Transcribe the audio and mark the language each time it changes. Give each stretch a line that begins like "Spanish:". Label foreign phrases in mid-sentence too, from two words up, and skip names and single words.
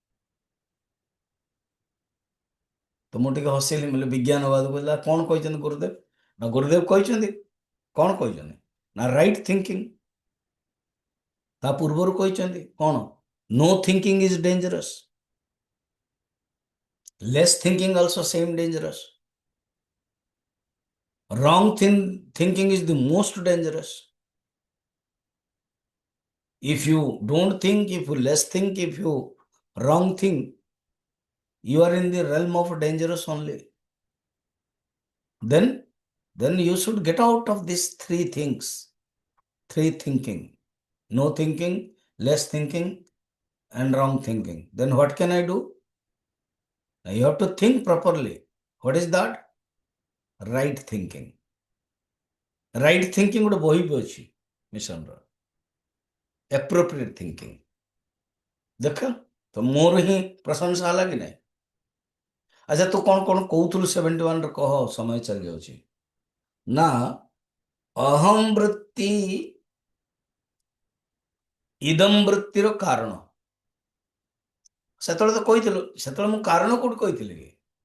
Odia: ତ ମୁଁ ଟିକେ ହସିଲି, ବୋଲେ ବିଜ୍ଞାନବାଦ କହିଲା କ'ଣ କହିଛନ୍ତି ଗୁରୁଦେବ, ନା ଗୁରୁଦେବ କହିଛନ୍ତି କ'ଣ କହିଛନ୍ତି ନା
English: right thinking.
Odia: ତା ପୂର୍ବରୁ କହିଛନ୍ତି କ'ଣ,
English: no thinking is dangerous, less thinking also same dangerous, wrong thinking is the most dangerous. If you don't think, if you less think, if you wrong think, you are in the realm of dangerous only. Then you should get out of these three things, three thinking: no thinking, less thinking, and wrong thinking. Then what can I do? Now you have to think properly. What is that? Right thinking. Right thinking
Odia: ଗୋଟେ ବହି ବି ଅଛି ମିଶନର,
English: appropriate thinking।
Odia: ଦେଖ ତ ମୋର ହିଁ ପ୍ରଶଂସା ହେଲା କି ନାହିଁ। ଆଚ୍ଛା, ତୁ କ'ଣ କ'ଣ କହୁଥିଲୁ 71ରେ କହ, ସମୟ ଚାଲି ଯାଉଛି। ନା ଅହଂ ବୃତ୍ତି ଇଦମ୍ ବୃତ୍ତିର କାରଣ ସେତେବେଳେ ତ କହିଥିଲୁ, ସେତେବେଳେ ମୁଁ କାରଣ କୋଉଠି କହିଥିଲି କି?